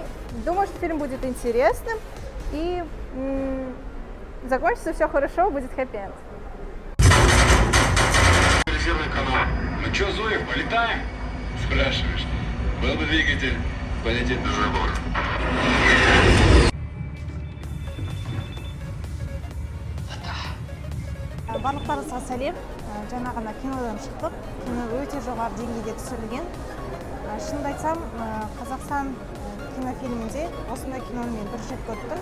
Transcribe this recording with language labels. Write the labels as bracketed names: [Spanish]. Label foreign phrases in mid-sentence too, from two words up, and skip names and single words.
[Russian] Думаю, что фильм будет интересным и закончится все хорошо, будет хэппи-энд. Резервный канал. Ну что, Зоя, полетаем? Спрашиваешь. Был бы двигатель, полететь на забор. [Kazakh] Барлықтарыңызға сәлем. Жаңа ғана кинодан шықтық. Кино өте жоғары деңгейде түсірілген. Шынымды айтсам, Қазақстан кинофильмінде осындай киноны мен бір рет көрдім.